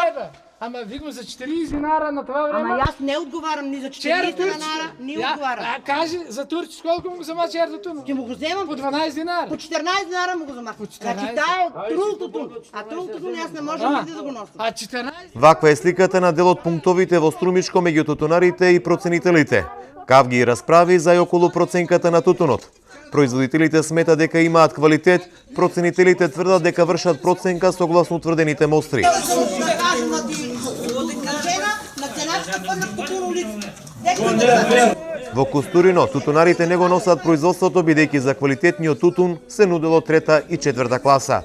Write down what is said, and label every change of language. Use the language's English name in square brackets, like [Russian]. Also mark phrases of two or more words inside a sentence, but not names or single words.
[Bulgarian] Ама викам за 40 динара на това време. Ама аз не отговарям ни за 40 динара, ни отговарям. Кажи за турци, колко му го взема чердото? Ще му го вземам По 12 динара. По 14 динара му го взема. Значи тая е трултото. А трултото аз не можем да го носим. А 14? [Macedonian] Ваква е сликата на дел од пунктовите во Струмишко меѓу тутунарите и проценителите. Кав ги расправи за и околу проценката на тутунот. Производителите смета дека имаат квалитет, проценителите тврдат дека вршат проценка согласно утврдените мостри. Во Кустурино, тутунарите не го носат производството, бидејќи за квалитетниот тутун се нудело трета и четврта класа.